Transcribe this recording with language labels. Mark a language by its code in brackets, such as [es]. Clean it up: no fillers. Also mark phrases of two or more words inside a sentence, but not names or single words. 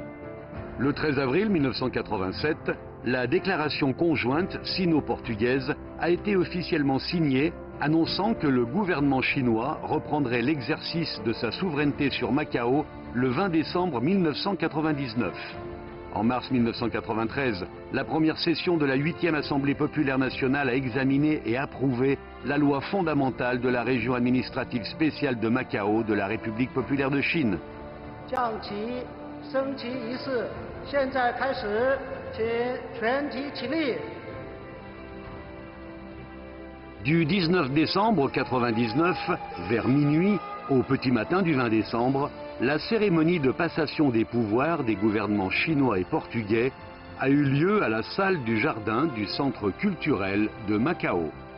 [fr] Le 13 avril 1987, la déclaration conjointe sino-portugaise a été officiellement signée, annonçant que le gouvernement chinois reprendrait l'exercice de sa souveraineté sur Macao le 20 décembre 1999. En mars 1993, la première session de la 8e Assemblée populaire nationale a examiné et approuvé la loi fondamentale de la région administrative spéciale de Macao de la République populaire de Chine. [zh] 降旗升旗仪式现在开始，请全体起立。 [fr] Du 19 décembre 1999, vers minuit, au petit matin du 20 décembre, la cérémonie de passation des pouvoirs des gouvernements chinois et portugais a eu lieu à la salle du jardin du centre culturel de Macao.